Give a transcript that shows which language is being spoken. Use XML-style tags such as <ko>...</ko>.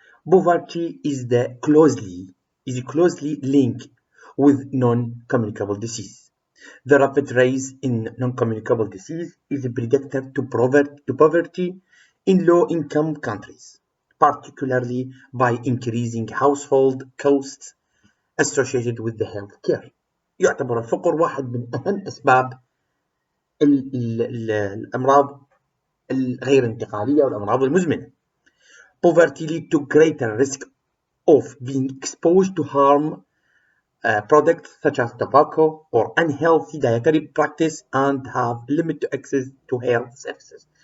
<en>Poverty is closely linked with non-communicable disease. The rapid rise in non-communicable disease is predicted to poverty in low-income countries, particularly by increasing household costs associated with the health care.</en> <ar>يعتبر الفقر واحد من أهم أسباب الأمراض الغير انتقالية والأمراض المزمنة.</ar> <en>Poverty leads to greater risk of being exposed to harm products such as tobacco or unhealthy dietary practice and have limited access to health services.</en>